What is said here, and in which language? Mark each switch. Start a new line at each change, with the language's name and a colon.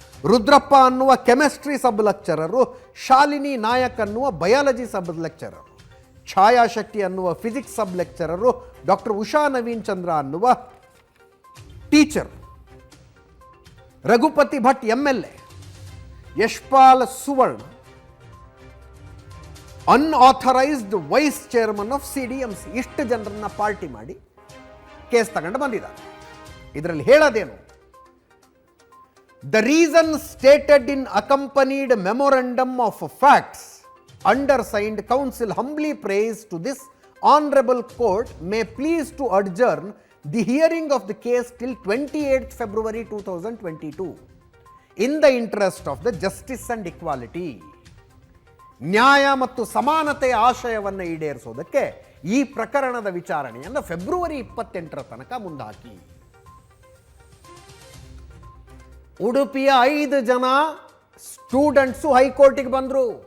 Kannada: ರುದ್ರಪ್ಪ ಅನ್ನುವ ಕೆಮಿಸ್ಟ್ರಿ ಸಬ್ ಲೆಕ್ಚರರು, ಶಾಲಿನಿ ನಾಯಕ್ ಅನ್ನುವ ಬಯಾಲಜಿ ಸಬ್ ಲೆಕ್ಚರರು, ಛಾಯಾ ಶೆಟ್ಟಿ ಅನ್ನುವ ಫಿಸಿಕ್ಸ್ ಸಬ್ ಲೆಕ್ಚರರು, ಡಾಕ್ಟರ್ ಉಷಾ ನವೀನ್ ಚಂದ್ರ ಅನ್ನುವ teacher, Raghupati Bhat MLA, Yashpal Suvarna unauthorised vice chairman of CDMC, ಇಷ್ಟು ಜನರನ್ನ ಪಾರ್ಟಿ ಮಾಡಿ ಕೇಸ್ ತಗೊಂಡು ಬಂದಿದ್ದಾರೆ. ಇದರಲ್ಲಿ ಹೇಳೋದೇನು,
English: The reason stated in accompanied memorandum of facts undersigned counsel humbly prays to this honorable court may please to adjourn the hearing of the case till 28th February 2022 in the interest of the justice and equality.
Kannada: ನ್ಯಾಯ ಮತ್ತು ಸಮಾನತೆಯ ಆಶಯವನ್ನು ಈಡೇರಿಸೋದಕ್ಕೆ ಈ ಪ್ರಕರಣದ ವಿಚಾರಣೆಯನ್ನು February 28ರ ತನಕ ಮುಂದಾಕಿ. ಉಡುಪಿಯ 5 ಜನ ಸ್ಟೂಡೆಂಟ್ಸು ಹೈಕೋರ್ಟಿಗೆ ಬಂದರು.